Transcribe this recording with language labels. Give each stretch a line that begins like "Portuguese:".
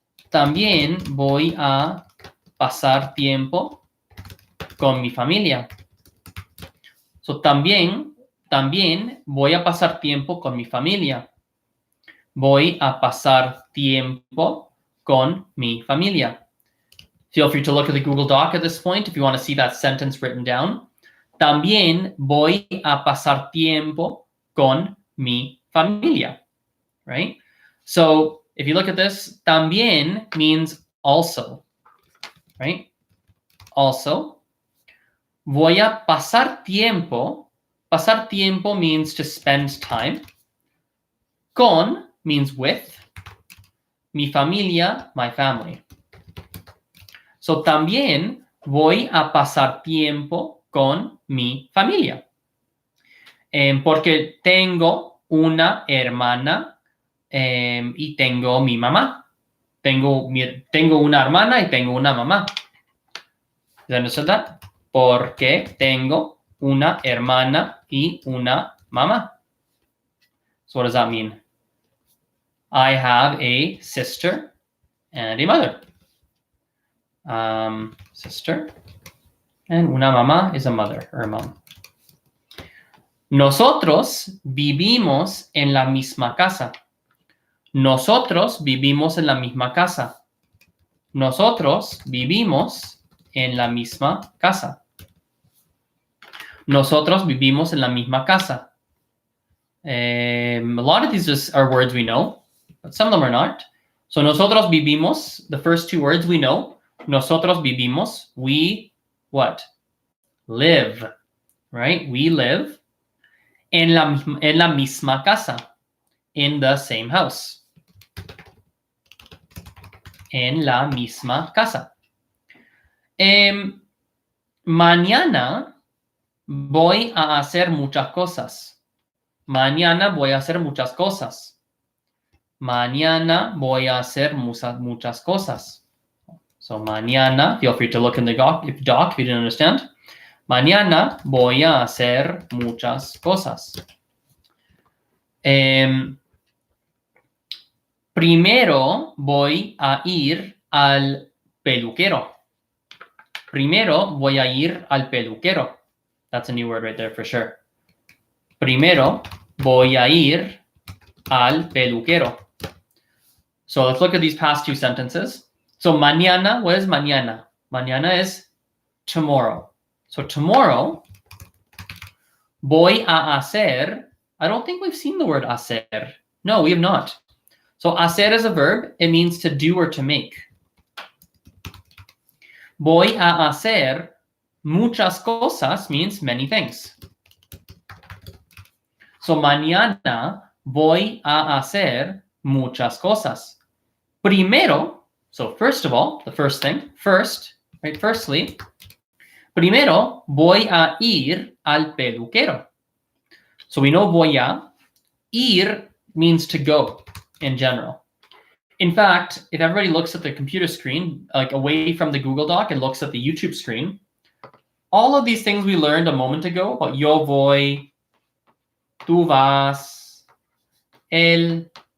Spanish: También voy a pasar tiempo con mi familia. So también voy a pasar tiempo con mi familia. Voy a pasar tiempo con mi familia.
English: Feel free to look at the Google Doc at this point if you want to see that sentence written down.
Spanish: También voy a pasar tiempo con mi familia. Right?
English: So if you look at this, también means also. Right? Also.
Spanish: Voy a pasar tiempo. Pasar tiempo
English: means to spend time. Con means with.
Spanish: Mi familia,
English: my family.
Spanish: So también voy a pasar tiempo con mi familia. Porque tengo una hermana y tengo mi mamá. Tengo una hermana y tengo una mamá. ¿Se
English: understood that?
Spanish: Porque tengo una hermana y una mamá.
English: So what does that mean? I have a sister and a mother. Sister and
Spanish: una mamá
English: is a mother or a mom.
Spanish: Nosotros vivimos en la misma casa. Nosotros vivimos en la misma casa. Nosotros vivimos en la misma casa. Nosotros vivimos en la misma casa.
English: A lot of these just are words we know, but some of them are not. So nosotros vivimos, the first two words we know.
Spanish: Nosotros vivimos,
English: we what? Live, right? We live
Spanish: en la misma casa,
English: in the same house.
Spanish: En la misma casa. Mañana voy a hacer muchas cosas. Mañana voy a hacer muchas cosas. Mañana voy a hacer muchas cosas.
English: So mañana, feel free to look in the doc if you didn't understand.
Spanish: Mañana voy a hacer muchas cosas. Primero voy a ir al peluquero. Primero voy a ir al peluquero.
English: That's a new word right there for sure.
Spanish: Primero voy a ir al peluquero.
English: So let's look at these past two sentences. So mañana, what is mañana? Mañana is tomorrow. So tomorrow,
Spanish: Voy a hacer.
English: I don't think we've seen the word hacer. No, we have not. So hacer is a verb. It means to do or to make.
Spanish: Voy a hacer muchas cosas
English: means many things.
Spanish: So mañana voy a hacer muchas cosas.
English: Primero, so first of all, the first thing, first, right? Firstly,
Spanish: primero voy a ir al peluquero.
English: So we know voy a. Ir means to go in general. In fact, if everybody looks at the computer screen, like away from the Google Doc and looks at the YouTube screen, all of these things we learned a moment ago about
Spanish: yo voy, tú vas, él,